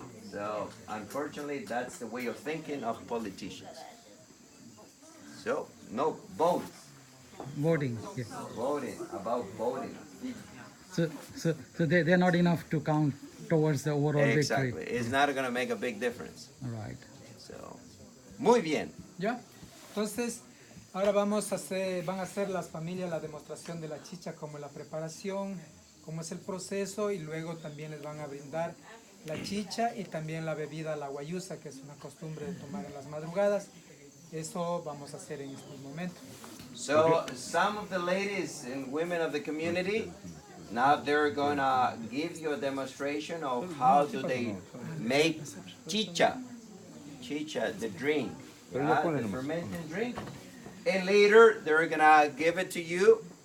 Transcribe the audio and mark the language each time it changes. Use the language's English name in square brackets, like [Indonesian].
[English] So unfortunately, that's the way of thinking of politicians. So no boats. Voting. Yeah. Voting about voting. So they're not enough to count towards the overall Exactly. victory. It's not going to make a big difference. All right. [Spanish] So, muy bien. ¿Ya? Entonces, ahora vamos a hacer, van a hacer las familias la demostración de la chicha, como la preparación, cómo es el proceso, y luego también les van a brindar la chicha y también la bebida, la guayusa, que es una costumbre de tomar en las madrugadas. Eso vamos a hacer en este momento. [English] So, some of the ladies and women of the community, now they're going to give you a demonstration of how do they make chicha. Chicha, the drink. The fermented drink. And later, they're going to give it to you.